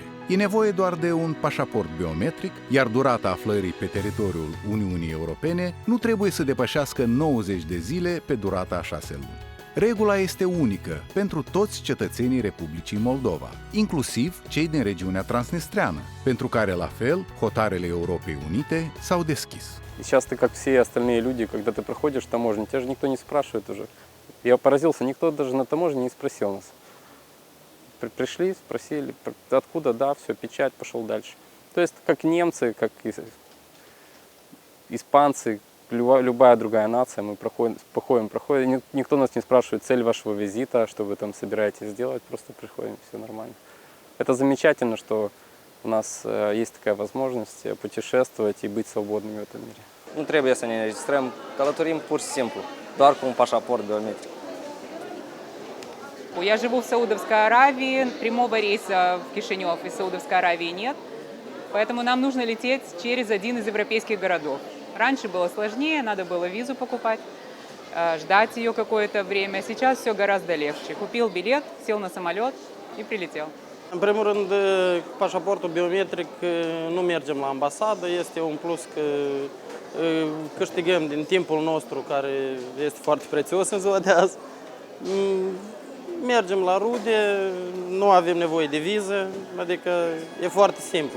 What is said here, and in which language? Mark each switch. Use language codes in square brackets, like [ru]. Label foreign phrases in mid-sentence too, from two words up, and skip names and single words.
[ro] E nevoie doar de un pașaport biometric, iar durata aflării pe teritoriul Uniunii Europene nu trebuie să depășească 90 de zile pe durata a 6 luni. Regula este unică pentru toți cetățenii Republicii Moldova, inclusiv cei din regiunea transnistreană, pentru care, la fel, hotarele Europei Unite s-au deschis. [ru] Сейчас ты, как все остальные люди, когда ты проходишь таможню, тебя же никто не спрашивает уже. Я поразился, никто даже на таможне не спросил нас. Пришли, спросили, откуда, да, все, печать, пошел дальше. То есть, как немцы, как испанцы, любая другая нация, мы проходим. Никто нас не спрашивает цель вашего визита, что вы там собираетесь сделать, просто приходим, все нормально. Это замечательно, что у нас есть такая возможность путешествовать и быть свободными в этом mire. [ro] Nu trebuie să ne registrăm, călătorim pur și simplu, doar cu un pașaport biometric. [ru] Я живу в Саудовской Аравии, прямого рейса в Кишинев из Саудовской Аравии нет, поэтому нам нужно лететь через один из европейских городов. Раньше было сложнее, надо было визу покупать, ждать ее какое-то время. Сейчас все гораздо легче. Купил билет, сел на самолет и прилетел. [ro] În primul rând, cu pașaportul biometric nu mergem la ambasadă, este un plus că câștigăm din timpul nostru, care este foarte prețios în ziua de azi. Mergem la rude, nu avem nevoie de viză, adică e foarte simplu.